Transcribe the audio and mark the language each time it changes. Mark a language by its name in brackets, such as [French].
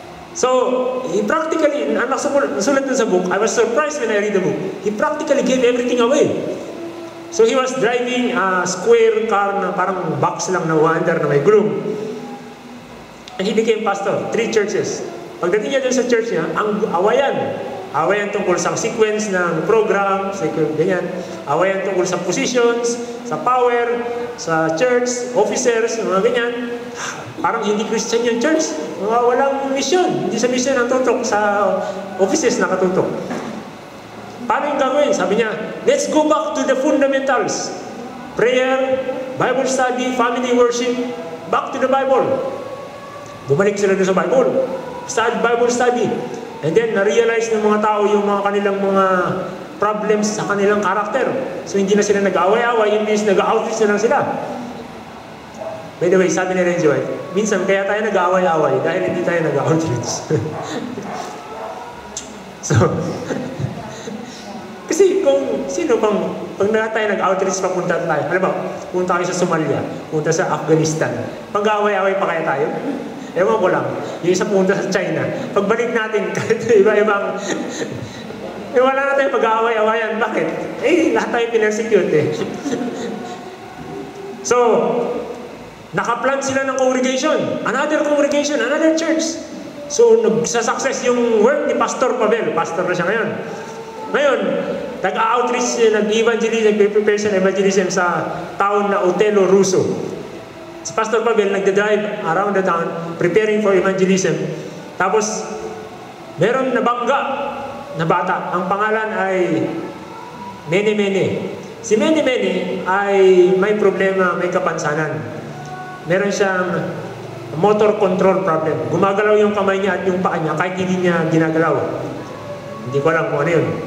[English] So, he practically, [Filipino] ang nasulat din sa book, [English] I was surprised when I read the book, he practically gave everything away. So he was driving a square car [Filipino] na parang box lang na wander na may groom. [English] And he became pastor, 3 churches. [Filipino] Pagdating niya dun sa church niya, ang awayan tungkol sa sequence ng program, ganyan. Awayan tungkol sa positions, sa power, sa church, officers, mga ganyan. Parang hindi Christian yung church. Walang mission. Hindi sa mission ang tutok, sa offices nakatutok. Paano yung gagawin? Sabi niya, [English] let's go back to the fundamentals. Prayer, Bible study, family worship, back to the Bible. [Filipino] Bumalik sila doon sa Bible. Bible study. [English] And then, [Filipino] na-realize ng mga tao yung mga kanilang mga problems sa kanilang karakter. So, hindi na sila nag-away-away, hindi nag-outreach na lang sila. [English] By the way, [Filipino] sabi ni Renzo, minsan kaya tayo nag-away-away dahil hindi tayo nag-outreach. So, kasi kung sino pag tayo nag-outreach papunta tayo, alam mo, punta kayo sa Somalia, punta sa Afghanistan, pag-away-away pa kaya tayo? Ewan ko lang, yung isa punta sa China, pagbalik natin, iba-ibang, wala na tayo pag-away-awayan. Bakit? Lahat tayo pinersecute So, nakaplan sila ng congregation, another church. So, nagsasucess yung work ni Pastor Pavel. Pastor na siya Ngayon, nag-outreach siya, nag-evangelism, nag-prepare siya ng evangelism sa town na Otelo, Russo. [English] Si Pastor Pavel nagda-drive around the town, preparing for evangelism. [Filipino] Tapos, meron nabangga na bata. Ang pangalan ay Mene Mene. Si Mene Mene ay may problema, may kapansanan. Meron siyang motor control problem. Gumagalaw yung kamay niya at yung paa niya kahit hindi niya ginagalaw. Hindi ko alam kung ano yun.